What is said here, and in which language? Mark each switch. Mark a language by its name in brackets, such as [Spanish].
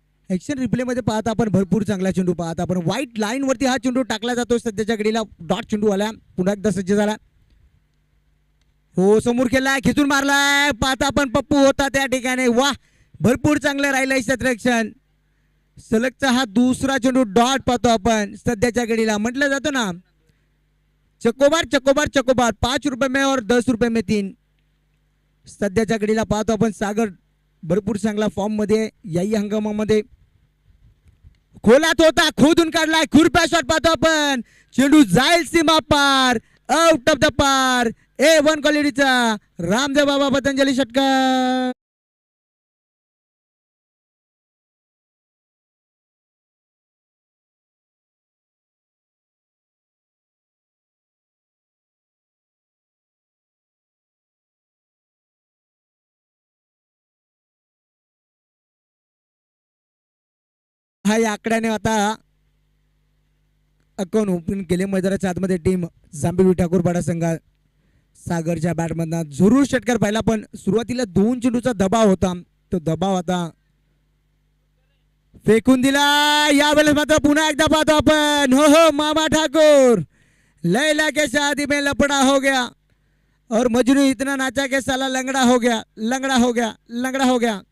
[Marathi] Action replay मध्ये पाहता आपण. भरपूर चांगला चेंडू पाहता आपण. व्हाईट लाईन वरती हा चेंडू टाकला जातो. सध्याच्या घडीला डॉट चेंडू आला. पुन्हा एकदा सज्ज झाला. हो समोर केलाय, खिचून मारलाय. पाहता आपण पप्पू होता त्या ठिकाणी. वाह भरपूर चांगलं राहिलंय क्षेत्ररक्षण. सलगचा हा दुसरा चेंडू डॉट पाहतो आपण. सध्याच्या घडीला म्हटलं जातं ना चकोबार चकोबार चकोबार, [Hindi] 5 रुपये में और 10 रुपये में 3. [Marathi] सध्याच्या घडीला पाहतो आपण. सागर भरपूर चांगला फॉर्म मध्ये याही हंगामामध्ये. खोलात होता, खोदून काढलाय. खुरप्या शॉट पाहतो आपण. चेंडू जाईल सीमा पार, [English] out of the [Marathi] पार. A1 क्वालिटीचा रामदेव बाबा पतंजली षटकार. हा या आकड्याने आता अकाउंट ओपन केले मैदानाच्या आतमध्ये टीम जांभुवली ठाकूरपाडा संघात. सागरच्या बॅटमधनं जरूर षटकार पाहिला, पण सुरुवातीला 2 चेंडूचा दबाव होता. तो दबाव आता फेकून दिला. यावेळेस मात्र पुन्हा एकदा पाहतो आपण. हो हो मामा ठाकूर [Hindi] लैला के शादी में लपड़ा हो गया और मजनू इतना नाचा के साला लंगड़ा हो गया, लंगड़ा हो गया, लंगड़ा हो गया.